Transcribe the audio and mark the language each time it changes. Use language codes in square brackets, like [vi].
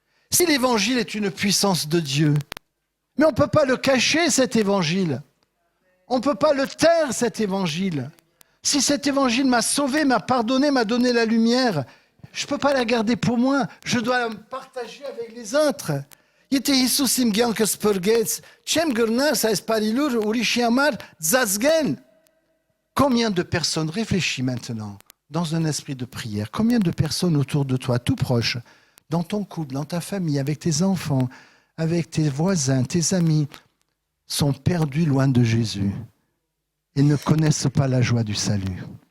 [fr] Si l'évangile est une puissance de Dieu, mais on ne peut pas le cacher, cet évangile. On ne peut pas le taire, cet évangile. Si cet évangile m'a sauvé, m'a pardonné, m'a donné la lumière, je ne peux pas la garder pour moi, je dois la partager avec les autres. [hy] Եթե Հիսուս իմ կյանքը սփրկեց, չեմ գրնար այս բարիլուր ուրիշի համար ծածկել. [fr] Combien de personnes, réfléchis maintenant, dans un esprit de prière, combien de personnes autour de toi, tout proche, dans ton couple, dans ta famille, avec tes enfants, avec tes voisins, tes amis, sont perdus loin de Jésus et ne connaissent pas la joie du salut.